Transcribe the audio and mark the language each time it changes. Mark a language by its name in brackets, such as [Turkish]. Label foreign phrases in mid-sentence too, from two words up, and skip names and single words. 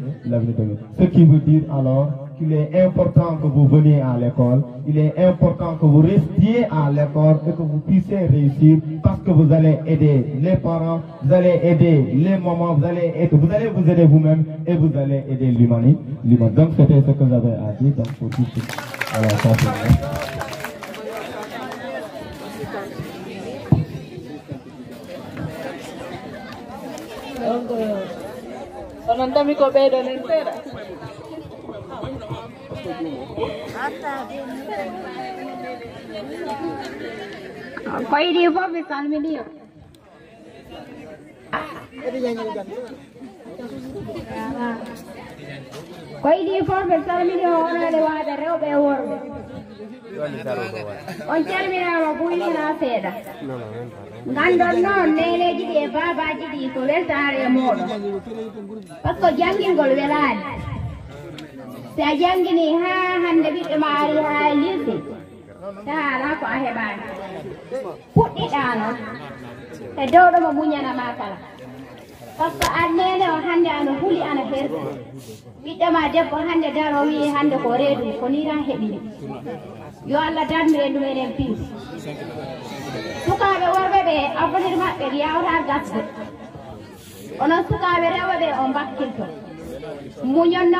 [French] Ce qui veut dire alors qu'il est important que vous veniez à l'école, il est important que vous restiez à l'école et que vous puissiez réussir parce que vous allez aider les parents, vous allez aider les mamans, vous allez vous aider vous-même et vous allez aider l'humanité. Donc c'était ce que j'avais à dire donc, pour tout ce [Fula] onon tami ko ɓeydo nen seeɗa ko yiɗi fof ɓe salminiyo ko yiɗi fof ɓe salminiyo wonade waade rewɓe e worɓe on calminama buynina seeɗa gandon noon neneji ɗi e babaji ɗi ko weltare e moɗon [French] par ce que [Fula] janngingol welani si a janngini ha hande ɓiɗɗo ma ari ha lirde taala ko a heɓani puɗɗiɗa noon e dowɗomo muñanama kala [French] par ce que [Fula] an nene o hande ano huuli ana herdi ɓiɗɗo ma debbo hande daro wi hande ko reedu ko ni tan heɓini yo Allah darmire ɗumenen piis sukaɓe worɓe ɓe avenir maɓɓe yawta gasde onon sukaɓe rewɓe ɓe o bakkilto muñon noon